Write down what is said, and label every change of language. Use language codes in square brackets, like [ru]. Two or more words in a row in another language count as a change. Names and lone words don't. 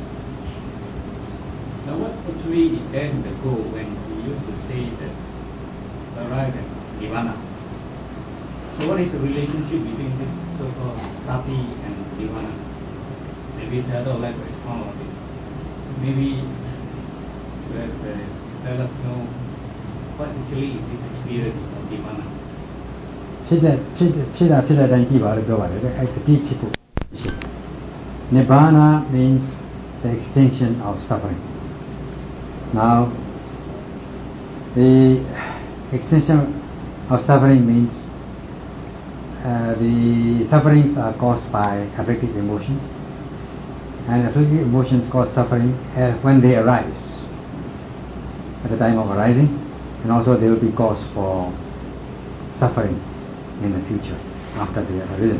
[en] Now what actually is then the goal when we used to say that arrive at nirvana? So what is the relationship between this so-called sati and nirvana? Maybe the other would like to expound on it. Maybe let us know what actually is this experience of nirvana. [my] ဖြစ်တဲ့တိုင်းကြည့်ပါလို့ပြောပါတယ်တဲ့အဲ့တတိဖြစ်ဖို့ [en] Nibbana means the extinction of suffering. Now the extinction of suffering means the sufferings are caused by affective emotions, and affective emotions cause suffering when they arise, at the time of arising, and also they will be cause for suffering in the future after they have arisen.